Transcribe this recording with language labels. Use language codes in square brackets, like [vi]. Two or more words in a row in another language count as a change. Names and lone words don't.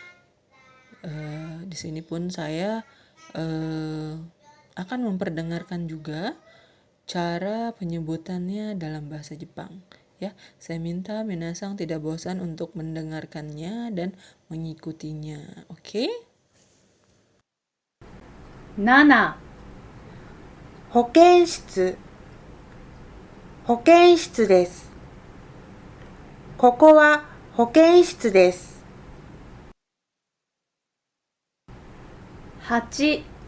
[id] Di sini pun saya akan memperdengarkan juga cara penyebutannya dalam bahasa Jepang ya. Saya minta minasang tidak bosan untuk mendengarkannya dan mengikutinya. Oke? [ja] 7、保健室、保健室です。ここは保健室です。 8、